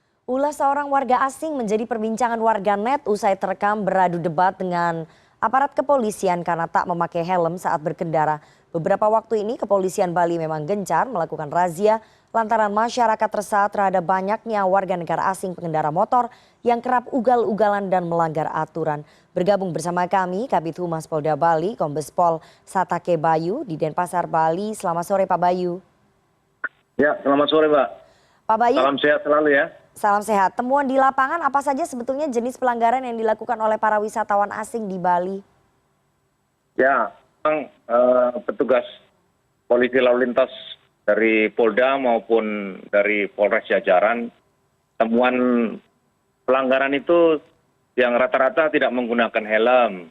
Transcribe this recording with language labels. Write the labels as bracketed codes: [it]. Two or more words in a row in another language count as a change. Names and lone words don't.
[id] Ulah seorang warga asing menjadi perbincangan warganet usai terekam beradu debat dengan aparat kepolisian karena tak memakai helm saat berkendara. Beberapa waktu ini kepolisian Bali memang gencar melakukan razia lantaran masyarakat resah terhadap banyaknya warga negara asing pengendara motor yang kerap ugal-ugalan dan melanggar aturan. Bergabung bersama kami Kabid Humas Polda Bali, Kombes Pol Satake Bayu di Denpasar, Bali. Selamat sore Pak Bayu. Ya, selamat sore, Mbak. Pak Bayu, Salam sehat selalu ya. salam sehat. Temuan di lapangan apa saja sebetulnya jenis pelanggaran yang dilakukan oleh para wisatawan asing di Bali? Ya, memang petugas polisi lalu lintas dari Polda maupun dari Polres jajaran, temuan pelanggaran itu yang rata-rata tidak menggunakan helm.